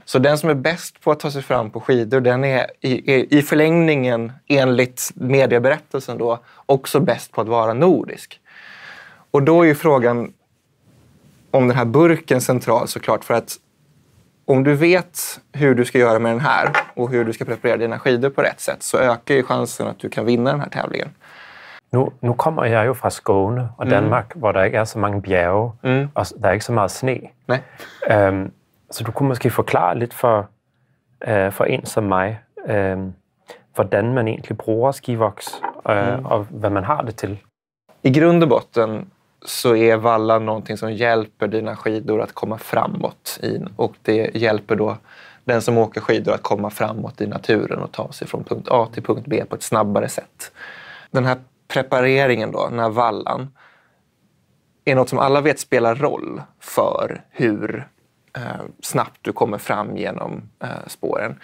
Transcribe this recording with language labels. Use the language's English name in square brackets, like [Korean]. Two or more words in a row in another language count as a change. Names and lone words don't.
[Swedish] Så den som är bäst på att ta sig fram på skidor, den är i förlängningen enligt medieberättelsen då också bäst på att vara nordisk. Och då är ju frågan om den här burken central såklart, för att om du vet hur du ska göra med den här och hur du ska preparera dina skidor på rätt sätt så ökar ju chansen att du kan vinna den här tävlingen. [Danish] Nu kommer jeg jo fra Skåne og Danmark, hvor der ikke er så mange bjerge, og der er ikke så meget sne. Nej. Så du kunne måske forklare lidt for en som mig, hvordan man egentlig bruger skivoks, og hvad man har det til. [Swedish] I grund och botten så är vallan någonting som hjälper dina skidor att komma framåt och det hjälper då den som åker skidor att komma framåt i naturen och ta sig från punkt A till punkt B på ett snabbare sätt. Den här prepareringen då, den här vallan, är något som alla vet spelar roll för hur snabbt du kommer fram genom spåren.